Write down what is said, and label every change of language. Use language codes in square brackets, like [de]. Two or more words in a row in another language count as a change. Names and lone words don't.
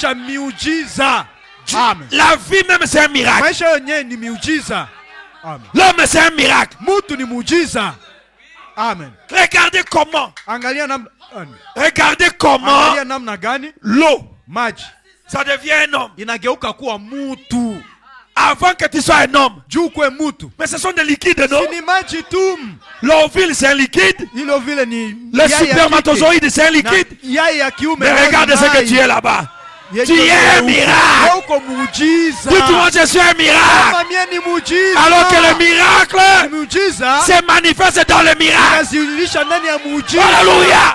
[fr] Amen. La vie même c'est un miracle. L'homme c'est un miracle. Amen. Regardez comment l'eau ça devient un homme. [sw] inageuka kuwa mutu. [fr] Avant que tu sois un homme. [sw] Juu kwe mutu. [fr] Mais ce sont des liquides, non? [sw] Si ni maji tu. [fr] L'ovule, c'est un liquide. [sw] Hilo vile ni [fr] Le spermatozoïde, c'est un liquide. Mais regarde ce que tu es là-bas. Tu es un miracle. Dites-moi, je suis un miracle. Alors que le miracle se manifeste dans le miracle. Alléluia.